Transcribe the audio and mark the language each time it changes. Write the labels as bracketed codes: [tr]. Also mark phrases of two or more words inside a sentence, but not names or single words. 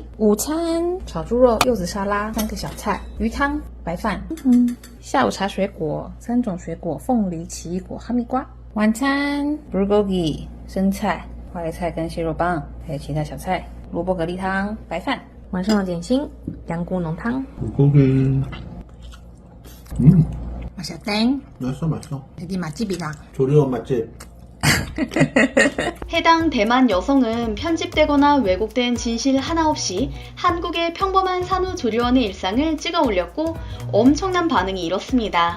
[zh] 午餐炒猪肉、柚子沙拉，3个小菜，鱼汤、白饭。下午茶水果，3种水果：凤梨、奇异果、哈密瓜。晚餐 bulgogi 生菜、花椰菜跟蟹肉棒，还有其他小菜，萝卜蛤蜊汤、白饭。晚上的点心香菇浓汤。 [ko] 고기. 맛있대. 맛있어. 여기 맛집이다. 조리원 맛집. 해당 대만 여성은 편집되거나 왜곡된 진실 하나 없이 한국의 평범한 산후조리원의 일상을 찍어 올렸고 엄청난 반응이 일었습니다.